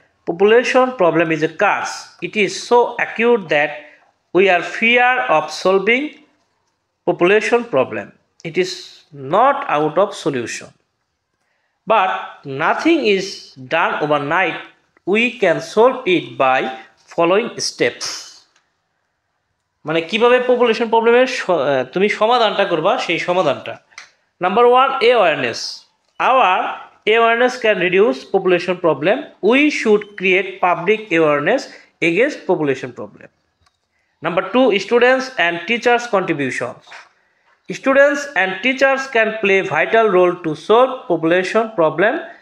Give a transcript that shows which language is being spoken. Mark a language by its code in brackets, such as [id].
[en] Population problem is a cause. It is so acute that we are fear of solving population problem. It is not out of solution. But nothing is done overnight. We can solve it by following steps. [bn] মানে কিভাবে population প্রবলেমের তুমি সমাধানটা করবা সেই সমাধানটা। [en] Number 1, awareness. Our awareness can reduce population problem. We should create public awareness against population problem. Number 2, students and teachers contributions. Students and teachers can play vital role to solve population problem.